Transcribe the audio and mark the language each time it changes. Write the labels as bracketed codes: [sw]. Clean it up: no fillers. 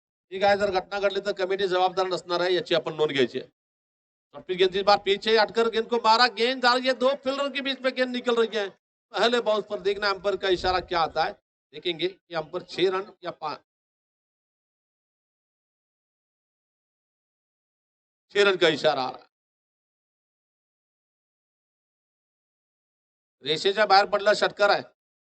[mr] ठीक आहे, जर घटना घडली तर कमिटी जबाबदार नसणार आहे, याची आपण नोंद घ्यायची है। [hi] गेंद इस बार पीछे हटकर गेंद को मारा, गेंद आ रही है, दो फील्डर के बीच में गेंद निकल रही है। पहले बॉल पर देखना अंपायर का इशारा क्या आता है, देखेंगे कि अंपायर 6 रन या 5 6 रन का इशारा आ रहा है। [mr] रेषेच्या बाहेर पडला षटकार आहे।